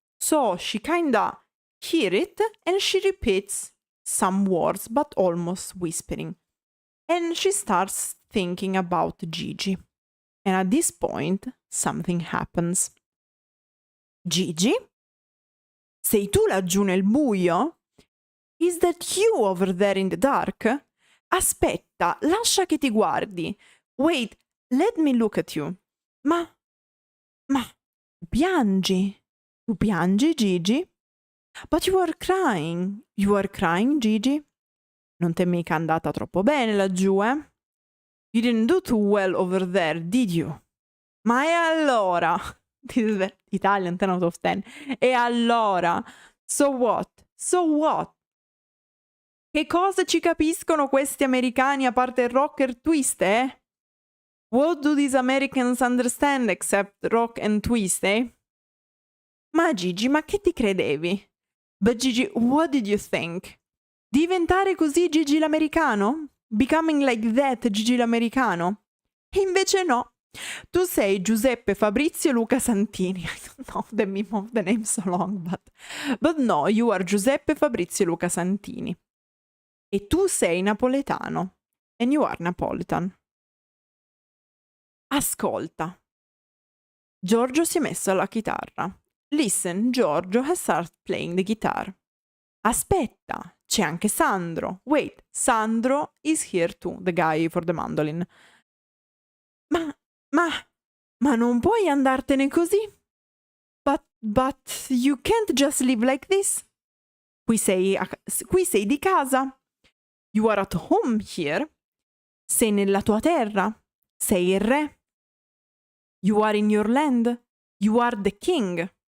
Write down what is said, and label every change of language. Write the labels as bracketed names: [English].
[English] So she kinda hear it and she repeats some words, but almost whispering. And she starts thinking about Gigi. And at this point, something happens. Gigi? [Italian] Sei tu laggiù nel buio? [English] Is that you over there in the dark? [Italian] Aspetta, lascia che ti guardi. [English] Wait, let me look at you. [Italian] Ma, piangi? Tu piangi, Gigi? [English] But you are crying. You are crying, Gigi? [Italian] Non t'è mica andata troppo bene laggiù, eh? [English] You didn't do too well over there, did you? [Italian] Ma e allora? [English] This is the Italian 10 out of 10. [Italian] E allora? [English] So what? So what? [Italian] Che cosa ci capiscono questi americani a parte il rock e il twist, eh? [English] What do these Americans understand except rock and twist, eh? [Italian] Ma Gigi, ma che ti credevi? [English] But Gigi, what did you think? [Italian] Diventare così Gigi l'americano? [English] Becoming like that Gigi l'americano? [Italian] E invece no. Tu sei Giuseppe Fabrizio Luca Santini. [English] I don't know the name so long, but no, you are Giuseppe Fabrizio Luca Santini. [Italian] E tu sei napoletano. [English] And you are Napolitan. [Italian] Ascolta. Giorgio si è messo alla chitarra. [English] Listen, Giorgio has started playing the guitar. [Italian] Aspetta, c'è anche Sandro. [English] Wait, Sandro is here too, the guy for the mandolin. [Italian] Ma non puoi andartene così? [English] But you can't just live like this. [Italian] Qui sei di casa. [English] You are at home here. [Italian] Sei nella tua terra. Sei il re. [English] You are in your land. You are the king.